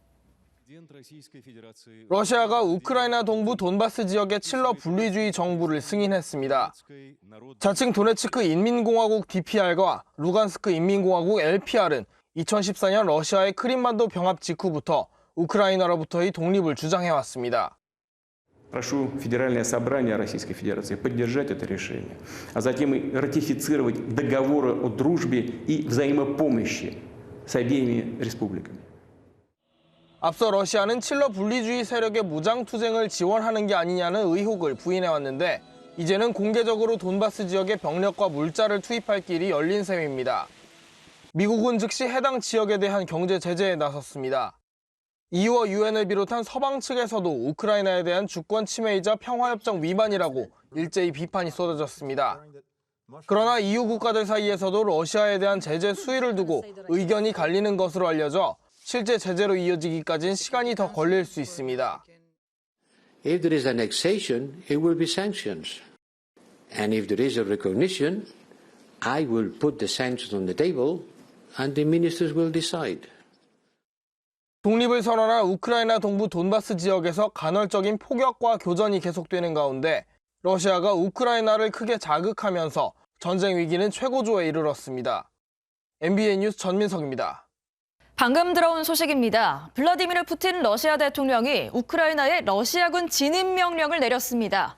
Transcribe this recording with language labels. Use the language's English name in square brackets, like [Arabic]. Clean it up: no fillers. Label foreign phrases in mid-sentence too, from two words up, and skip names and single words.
[Korean] 러시아가 우크라이나 동부 돈바스 지역의 칠러 분리주의 정부를 승인했습니다. 자칭 도네츠크 인민공화국 DPR과 루간스크 인민공화국 LPR은 2014년 러시아의 크림반도 병합 직후부터 우크라이나로부터의 독립을 주장해왔습니다. [Russian] Прошу Федеральное собрание Российской Федерации поддержать это решение, а затем и ратифицировать договоры о дружбе и взаимопомощи с обеими республиками. [Korean] 앞서 러시아는 칠러 분리주의 세력의 무장투쟁을 지원하는 게 아니냐는 의혹을 부인해왔는데 이제는 공개적으로 돈바스 지역의 병력과 물자를 투입할 길이 열린 셈입니다. 미국은 즉시 해당 지역에 대한 경제 제재에 나섰습니다. EU와 유엔을 비롯한 서방 측에서도 우크라이나에 대한 주권 침해이자 평화협정 위반이라고 일제히 비판이 쏟아졌습니다. 그러나 EU 국가들 사이에서도 러시아에 대한 제재 수위를 두고 의견이 갈리는 것으로 알려져 실제 제재로 이어지기까지는 시간이 더 걸릴 수 있습니다. [English] If there is annexation, it will be sanctions. And if there is a recognition, I will put the sanctions on the table and the ministers will decide. [Korean] 독립을 선언한 우크라이나 동부 돈바스 지역에서 간헐적인 폭격과 교전이 계속되는 가운데 러시아가 우크라이나를 크게 자극하면서 전쟁 위기는 최고조에 이르렀습니다. MBN 뉴스 전민석입니다. 방금 들어온 소식입니다. 블라디미르 푸틴 러시아 대통령이 우크라이나에 러시아군 진입 명령을 내렸습니다.